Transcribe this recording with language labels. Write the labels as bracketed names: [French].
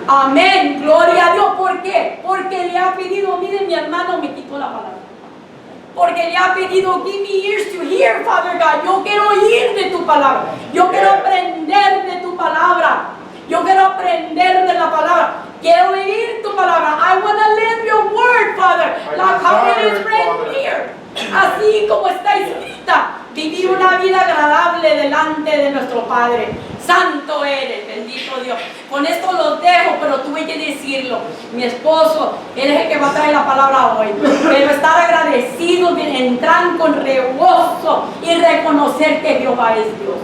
[Spanish] Amén, gloria a Dios. ¿Por qué? Porque le ha pedido, mire, mi hermano me quitó la palabra. Porque le ha pedido, [English] give me ears to hear, Father God. [Spanish] Yo quiero oír de tu palabra. Yo quiero aprender de tu palabra. Yo quiero aprender de la palabra. Quiero oír tu palabra. [English] I want to live your word, Father. Like how it is written here. [Spanish] Así como está escrita. Vivir una vida agradable delante de nuestro Padre. Santo eres, bendito Dios. Con esto los dejo, pero tuve que decirlo. Mi esposo, él es el que va a traer la palabra hoy. Pero estar agradecidos, entrar con rebozo y reconocer que Jehová es Dios.